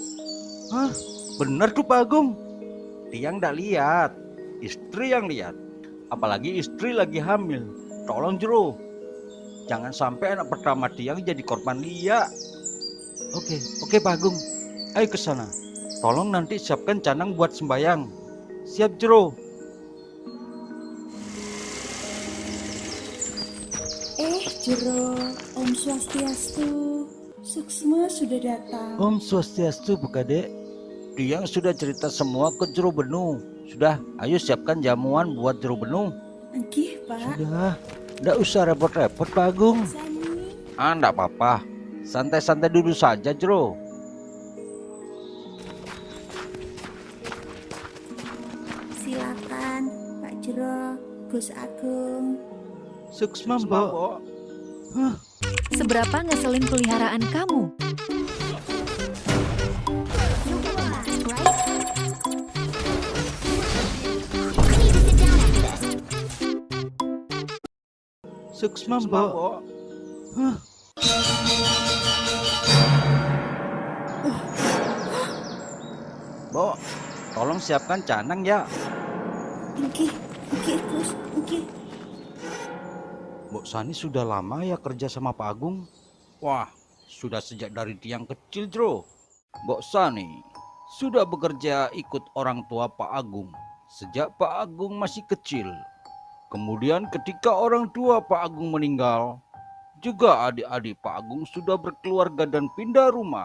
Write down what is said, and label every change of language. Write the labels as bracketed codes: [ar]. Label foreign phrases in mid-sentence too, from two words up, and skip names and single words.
[id] Hah? Bener tuh Pak Agung. Tiang ndak lihat, istri yang lihat. Apalagi istri lagi hamil. Tolong Jero, jangan sampai anak pertama Tiang jadi korban liak. Oke Pak Agung. Ayo ke sana. Tolong nanti siapkan canang buat sembayang. Siap Jero. Jero, Om Swastiastu. Suksma sudah datang. Om Swastiastu, Bu Kade. Tiang sudah cerita semua ke Jero Benuh. Sudah, ayo siapkan jamuan buat Jero Benuh. Enggih Pak. Sudah, ndak usah repot-repot Pak Agung. Ndak apa-apa. Santai-santai dulu saja Jero. Silakan Pak Jero, Gus Agung. Suksma Mbak. Seberapa ngeselin peliharaan kamu? Suksma Mbak. Mbok, tolong siapkan canang ya. Enggih Gus, enggih. Mbok Sani sudah lama ya kerja sama Pak Agung? Wah, sudah sejak dari Tiang kecil, Jero. Mbok Sani sudah bekerja ikut orang tua Pak Agung sejak Pak Agung masih kecil. Kemudian ketika orang tua Pak Agung meninggal, juga adik-adik Pak Agung sudah berkeluarga dan pindah rumah.